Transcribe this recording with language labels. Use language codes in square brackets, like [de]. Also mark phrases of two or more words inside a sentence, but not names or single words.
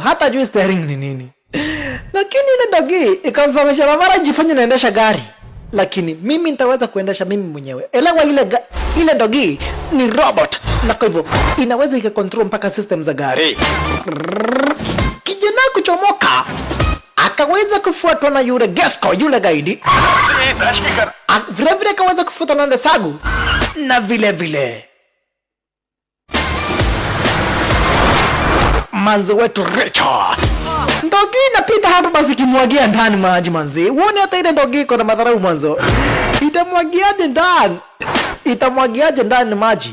[sw] Hata hajui steering ni nini. Lakini ile dogi ikamfahamisha Vavarai jifanye naendesha gari. Lakini mimi nitaweza kuendesha mimi mwenyewe. Elewa ile dogi ni robot. Na kwa hivyo inaweza ikakontrol mpaka system za gari. Kijana kuchomoka akaweza kufuatwa na yule Gesko, yule gaidi. [uk] цієї тачки кар... [sw] Vile vile akaweza kufuatwa na Desagu. Na vile vile manzi wetu Richard. Ndogi inapita hapa basi kimwagia ndani maji manzi. Uone hata ile ndogi iko na madharau mwanzo. Itamwagiaje ndani maji?